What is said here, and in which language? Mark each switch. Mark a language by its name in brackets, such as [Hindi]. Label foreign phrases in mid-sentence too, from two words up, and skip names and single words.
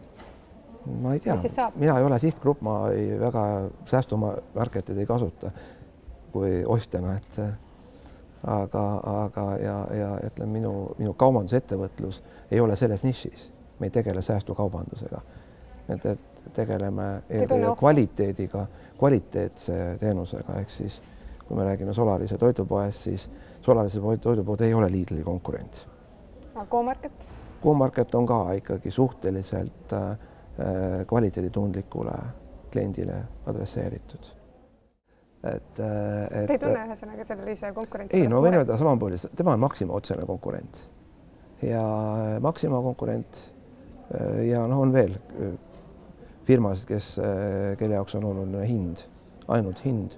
[Estonian] Ma ei tea, mina ei ole sihtgrupp, ma väga säästumarketeid ei kasuta kui ostjana, aga ütleme, minu kaubandusettevõtlus ei ole selles nišis. Me ei tegele säästukaubandusega. Tegeleme kvaliteediga, kvaliteetse teenusega, ehk siis kui me räägime Solarise toidupoest, siis Solarise toidupood ei ole Lidli konkurent. Go-Market? Go-Market on ka ikkagi suhteliselt kvaliteeditundlikule kliendile adresseeritud. Te ei tunne ühesõnaga sellise konkurentsi? Ei, no võin öelda samamoodi, tema on Maxima otsene konkurent. Ja Maxima konkurent ja on veel firmasid, kelle jaoks on oluline hind, ainult hind.